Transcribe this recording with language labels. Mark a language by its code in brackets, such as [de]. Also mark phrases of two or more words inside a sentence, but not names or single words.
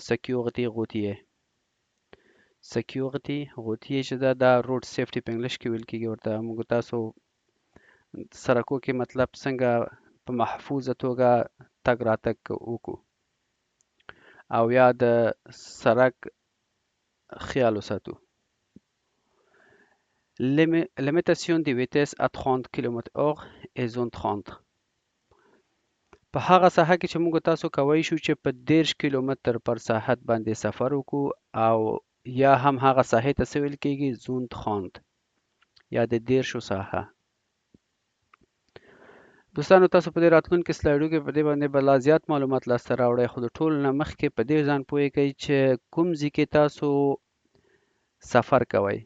[ps] سکیورټي غوتیه، سکیورټي غوتیه چې دا [en] road safety [ps] په انګلیش کې ویل کېږي ورته. موږ تاسو سرکو کې مطلب څنګه په محفوظه توګه تګ راتګ وکړو او یا د سرک خیال وساتو. [fr] Limitation de vitesse à 30 km/h et zone 30. [ps] په هغه ساحه کې چې موږ تاسو کولی شو چې په 30 کیلومتر پر ساعت باندې سفر وکړو، او یا هم هغه ساحې ته څه ویل کېږي؟ زون 30 یا د 30 ساحه. دوستانو، تاسو په دې راتلونکي سلایډو کې په دې باندې به لا زیات معلومات لاسته راوړئ، خو د ټولو نه مخکې په دې ځان پوهې کوئ چې کوم ځای کې تاسو سفر کوئ.